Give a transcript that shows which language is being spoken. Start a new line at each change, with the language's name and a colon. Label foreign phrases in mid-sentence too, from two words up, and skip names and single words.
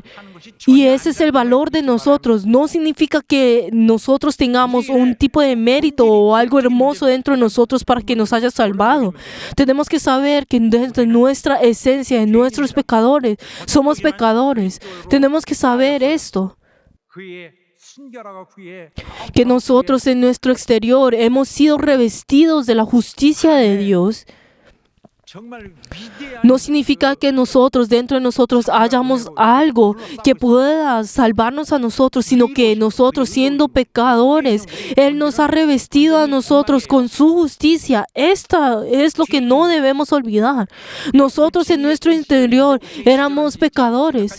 Spanish: Y ese es el valor de nosotros. No significa que nosotros tengamos un tipo de mérito o algo hermoso dentro de nosotros para que nos haya salvado. Tenemos que saber que desde nuestra esencia, en nuestros pecadores, somos pecadores. Tenemos que saber esto.
Korean: 그의 순결하고 그의
Spanish: Que nosotros en nuestro exterior hemos sido revestidos de la justicia de Dios.
Korean: 정말 위대한
Spanish: No significa que nosotros, dentro de nosotros, hayamos algo que pueda salvarnos a nosotros, sino que nosotros, siendo pecadores, Él nos ha revestido a nosotros con su justicia. Esta es lo que no debemos olvidar. Nosotros en nuestro interior éramos pecadores.